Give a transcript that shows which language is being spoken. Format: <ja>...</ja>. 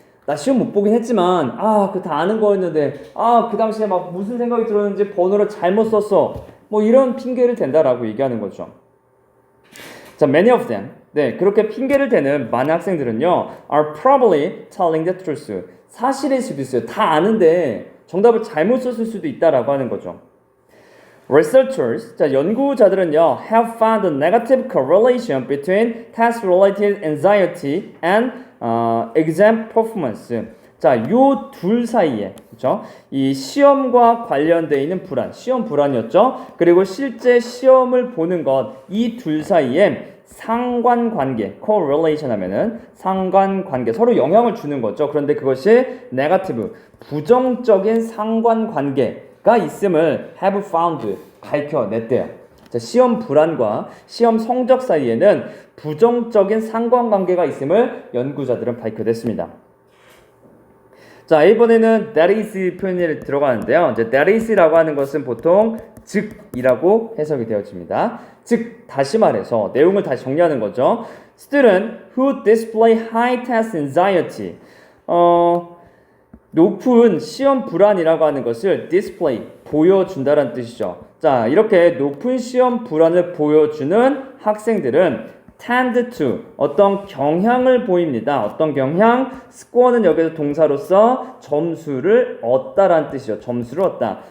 <ko>나 시험 못 보긴 했지만, 그거 다 아는 거였는데, 그 당시에 막 무슨 생각이 들었는지 번호를 잘못 썼어. 뭐 이런 핑계를 댄다라고 얘기하는 거죠. 자,</ko> <en>many of them.</en> <ko>네, 그렇게 핑계를 대는 많은 학생들은요,</ko> <en>are probably telling the truth.</en> <ko>사실일 수도 있어요. 다 아는데 정답을 잘못 썼을 수도 있다라고 하는 거죠.</ko> <en>Researchers,</en> <ko>자, 연구자들은요,</ko> <en>have found a negative correlation between test-related anxiety and exam performance.</en> <ko>자, 요 둘 사이에, 그렇죠? 이 시험과 관련되어 있는 불안, 시험 불안이었죠? 그리고 실제 시험을 보는 것, 이 둘 사이에 상관관계, correlation 하면은 상관관계, 서로 영향을 주는 거죠. 그런데 그것이 negative, 부정적인 상관관계가 있음을</ko> <en>have found,</en> <ko>밝혀냈대요. 자, 시험 불안과 시험 성적 사이에는 부정적인 상관관계가 있음을 연구자들은 밝혀냈습니다. 자, 이번에는 that is 표현이 들어가는데요. 이제 that is라고 하는 것은 보통 즉이라고 해석이 되어집니다. 즉, 다시 말해서 내용을 다시 정리하는 거죠.</ko> <en>Student who display high test anxiety.</en> <ko>높은 시험 불안이라고 하는 것을 display, 보여준다라는 뜻이죠. 자, 이렇게 높은 시험 불안을 보여주는 학생들은</ko> <en>tend to,</en> <ko>어떤 경향을 보입니다. 어떤 경향? score는 여기서 동사로서 점수를 얻다라는 뜻이죠. 점수를 얻다.</ko>